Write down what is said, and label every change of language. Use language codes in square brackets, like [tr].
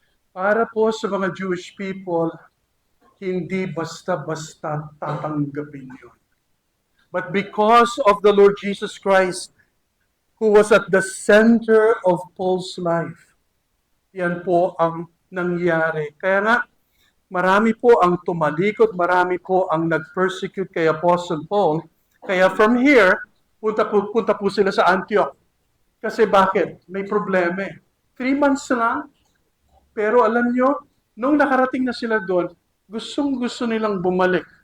[tl] Para po sa mga Jewish people, hindi basta-basta tatanggapin yun. [en] But because of the Lord Jesus Christ, who was at the center of Paul's life, [tl] yan po ang nangyari. Kaya nga, marami po ang tumalikod, marami po ang nag-persecute kay Apostle Paul. Kaya from here, punta po sila sa Antioch. Kasi bakit? May problema eh. 3 months lang. Pero alam nyo, nung nakarating na sila doon, gustong-gusto nilang bumalik.